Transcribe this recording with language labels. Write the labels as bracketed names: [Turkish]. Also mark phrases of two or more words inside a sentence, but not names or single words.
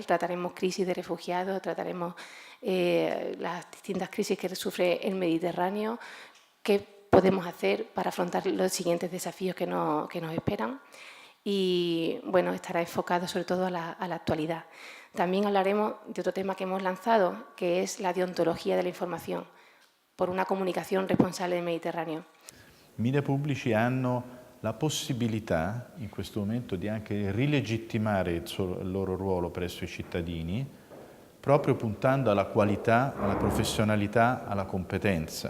[Spanish] Trataremos crisis de refugiados, trataremos las distintas crisis que sufre el Mediterráneo, qué podemos hacer para afrontar los siguientes desafíos que nos esperan. y bueno, estará enfocado sobre todo a la actualidad. También hablaremos de otro tema que hemos lanzado, que es la deontología de la información, por [Italian] una comunicazione responsabile del Mediterraneo. Media pubblici hanno la possibilità in questo momento di anche rilegittimare il loro ruolo presso i cittadini, proprio puntando alla qualità, alla professionalità, alla competenza.